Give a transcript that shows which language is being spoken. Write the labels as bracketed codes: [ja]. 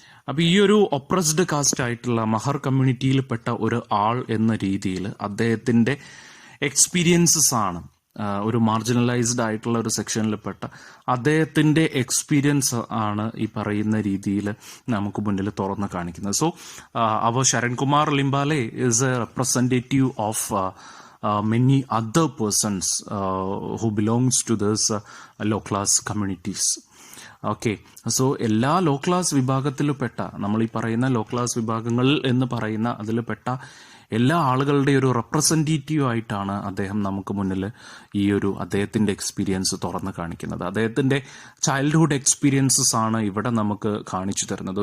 [ml] അപ്പോൾ ഈ ഒരു ഒപ്രസ്ഡ് കാസ്റ്റ് ആയിട്ടുള്ള മഹർ കമ്മ്യൂണിറ്റിയിൽപ്പെട്ട ഒരു ആൾ എന്ന രീതിയിൽ അദ്ദേഹത്തിൻ്റെ എക്സ്പീരിയൻസസ് ആണ്, ഒരു മാർജിനലൈസ്ഡ് ആയിട്ടുള്ള ഒരു സെക്ഷനിൽപ്പെട്ട അദ്ദേഹത്തിൻ്റെ എക്സ്പീരിയൻസ് ആണ് ഈ പറയുന്ന രീതിയിൽ നമുക്ക് മുന്നിൽ തുറന്ന് കാണിക്കുന്നത്. [en] So അവർ Sharankumar Limbale is a representative of many other persons who belongs to this low class communities. [ml] Okay, so എല്ലാ ലോ ക്ലാസ് വിഭാഗത്തിൽപ്പെട്ട, നമ്മൾ ഈ പറയുന്ന ലോ ക്ലാസ് വിഭാഗങ്ങൾ എന്ന് പറയുന്ന അതിൽപ്പെട്ട എല്ലാ ആളുകളുടെ ഒരു റെപ്രസെൻറ്റേറ്റീവ് ആയിട്ടാണ് അദ്ദേഹം നമുക്ക് മുന്നിൽ ഈ ഒരു അദ്ദേഹത്തിൻ്റെ എക്സ്പീരിയൻസ് തുറന്ന് കാണിക്കുന്നത്. അദ്ദേഹത്തിൻ്റെ ചൈൽഡ്ഹുഡ് എക്സ്പീരിയൻസസ് ആണ് ഇവിടെ നമുക്ക് കാണിച്ചു തരുന്നത്.